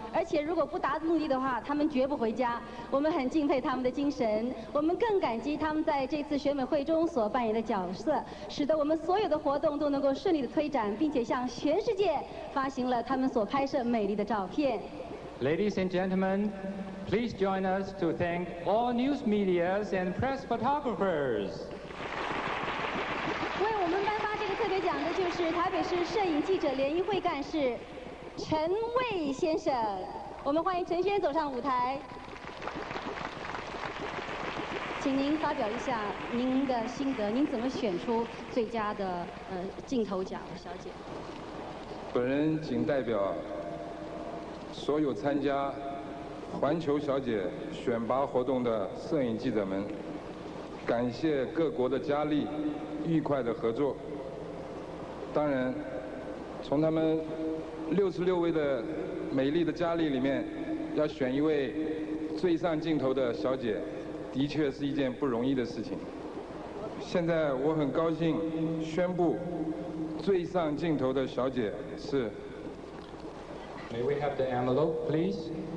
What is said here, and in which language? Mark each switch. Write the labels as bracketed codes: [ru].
[zh] 而且如果不达目的的话，他们绝不回家。我们很敬佩他们的精神，我们更感激他们在这次选美会中所扮演的角色，使得我们所有的活动都能够顺利的推展，并且向全世界发行了他们所拍摄美丽的照片。 [en] Ladies and gentlemen, please join us to thank all news medias and press photographers. [zh] 为我们颁发这个特别奖的就是台北市摄影记者联谊会干事陈蔚先生，我们欢迎陈先生走上舞台，请您发表一下您的心得，您怎么选出最佳的镜头奖小姐？本人仅代表所有参加环球小姐选拔活动的摄影记者们，感谢各国的佳丽愉快的合作。当然，从他们66位的美丽的佳丽里面，要选一位最上镜头的小姐，的确是一件不容易的事情。现在我很高兴宣布，最上镜头的小姐是。 [en] May we have the envelope, please?